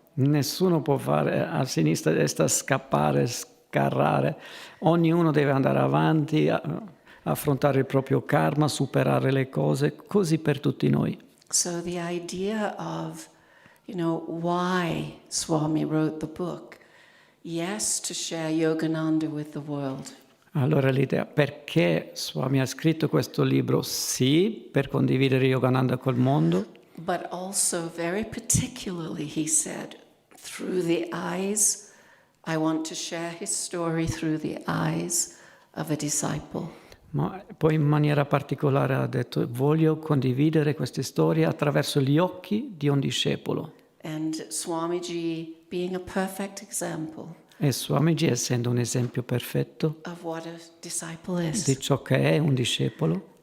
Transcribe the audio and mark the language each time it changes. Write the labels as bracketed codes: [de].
[it] Nessuno può fare a sinistra e a destra scappare, scarrare. Ognuno deve andare avanti, affrontare il proprio karma, superare le cose, così per tutti noi. [en] So the idea of, why Swami wrote the book, yes, to share Yogananda with the world. [it] Allora l'idea, perché Swami ha scritto questo libro? Sì, per condividere Yogananda col mondo. [en] But also, very particularly, he said, through the eyes, I want to share his story through the eyes of a disciple. [it] Ma poi in maniera particolare ha detto, voglio condividere queste storie attraverso gli occhi di un discepolo. [en] And Swamiji being a perfect example. [it] E Swamiji essendo un esempio perfetto [en] Of what a disciple is. [it] di ciò che è un discepolo.